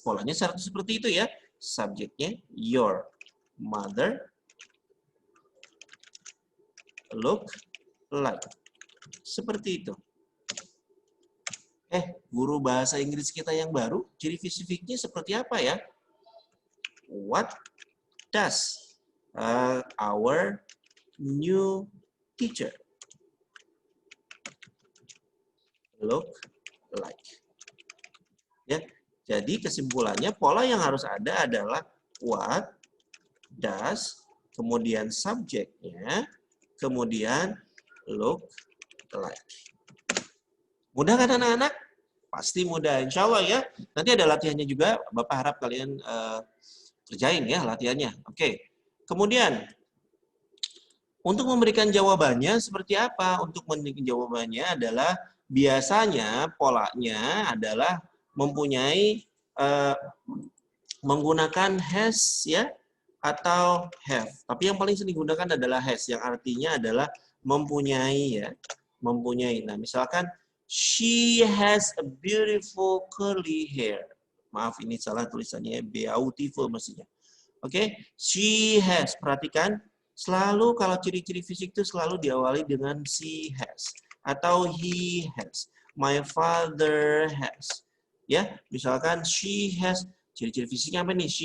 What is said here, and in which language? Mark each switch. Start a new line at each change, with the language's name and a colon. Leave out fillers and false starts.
Indonesian: Polanya seperti itu ya. Subjeknya
English: your mother look like.
Indonesian: Seperti itu. Guru bahasa Inggris kita yang baru, ciri fisiknya seperti apa ya?
English: What does our new teacher look like?
Indonesian: Ya, jadi kesimpulannya pola yang harus ada adalah what does, kemudian subjeknya, kemudian look like. Mudah kan anak-anak? Pasti mudah, insya Allah ya. Nanti ada latihannya juga, Bapak harap kalian kerjain ya latihannya. Oke. Kemudian, untuk memberikan jawabannya seperti apa? Untuk memberikan jawabannya adalah biasanya polanya adalah mempunyai menggunakan has ya atau have. Tapi yang paling sering digunakan adalah has yang artinya adalah mempunyai ya, mempunyai.
English: Nah, misalkan she has a beautiful curly hair.
Indonesian: Maaf ini salah tulisannya, beautiful mestinya. Oke, she has. Perhatikan selalu kalau ciri-ciri fisik itu selalu diawali dengan she has atau he has.
English: My father has.
Indonesian: Ya, misalkan she has, ciri-ciri fisiknya apa nih?